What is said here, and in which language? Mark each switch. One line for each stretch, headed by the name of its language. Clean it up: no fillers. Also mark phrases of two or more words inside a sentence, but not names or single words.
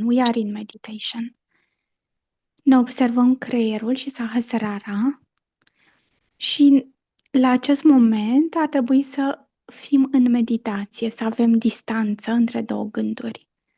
English: We are in meditation.
Romanian: Ne observăm creierul și Sahasrara și la acest moment ar trebui să fim în meditație, să avem distanță între două gânduri.